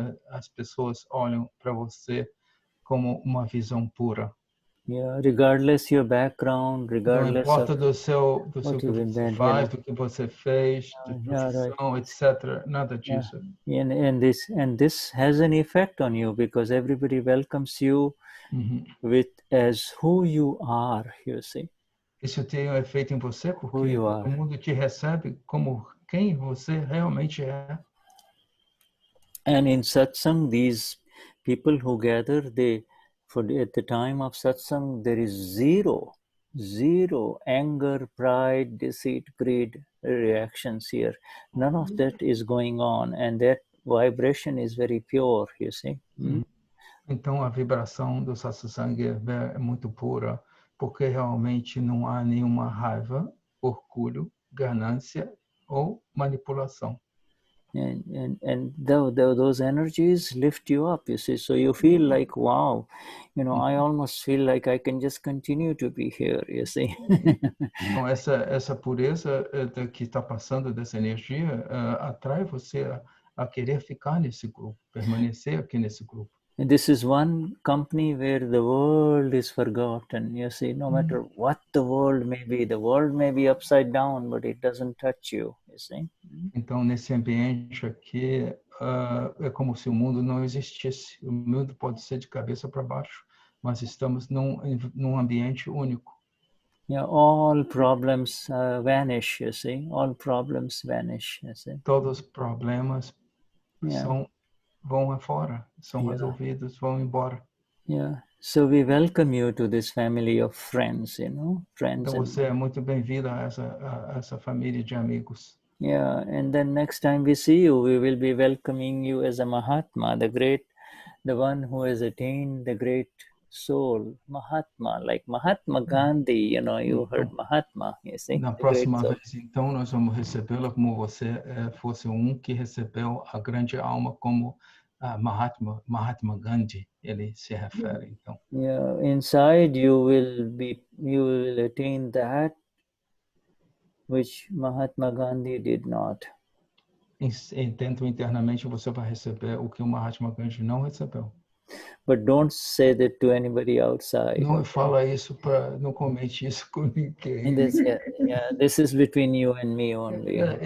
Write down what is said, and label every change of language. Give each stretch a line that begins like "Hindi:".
Portuguese: As pessoas olham para você como uma visão pura.
English: Yeah, regardless your background, regardless
Portuguese: não importa
English: of
Portuguese: do seu que você faz, do que você fez, de profissão, etc. Nada disso.
English: And this has an effect on you because everybody welcomes you with as who you are, you see.
Portuguese: Isso tem um efeito em você porque todo mundo te recebe como quem você realmente é.
English: And in satsang, these people who gather, at the time of satsang, there is zero anger, pride, deceit, greed reactions here. None of that is going on, and that vibration is very pure, you see.
Portuguese: Então a vibração do satsang é muito pura, porque realmente não há nenhuma raiva, orgulho, ganância ou manipulação.
English: And those energies lift you up, you see. So you feel like, wow, I almost feel like I can just continue to be here, you see.
Portuguese: Então essa pureza que está passando dessa energia atrai você a querer ficar nesse grupo, permanecer aqui nesse grupo.
English: And this is one company where the world is forgotten. You see, no matter what the world may be upside down, but it doesn't touch you, you see.
Portuguese: Então, nesse ambiente aqui, é como se o mundo não existisse. O mundo pode ser de cabeça para baixo, mas estamos num ambiente único.
English: Yeah, all problems vanish, you see. All problems vanish, you see.
Portuguese: Todos os problemas vão afora, são resolvidos, vão embora.
English: Yeah. So we welcome you to this family of friends, friends.
Portuguese: Então você é muito bem-vindo a essa família de amigos.
English: Yeah, and then next time we see you, we will be welcoming you as a Mahatma, the one who has attained the great soul, Mahatma, like Mahatma Gandhi, you heard Mahatma, you see.
Portuguese: Na próxima vez, então, nós vamos recebê-la como você fosse que recebeu a grande alma como Mahatma Gandhi, ele se refere, então.
English: Yeah, inside you will attain that which Mahatma Gandhi did not.
Portuguese: Dentro internamente você vai receber o que o Mahatma Gandhi não recebeu.
English: But don't say that to anybody outside.
Portuguese: Não fala isso não comente isso com ninguém.
English: This is between you and me only.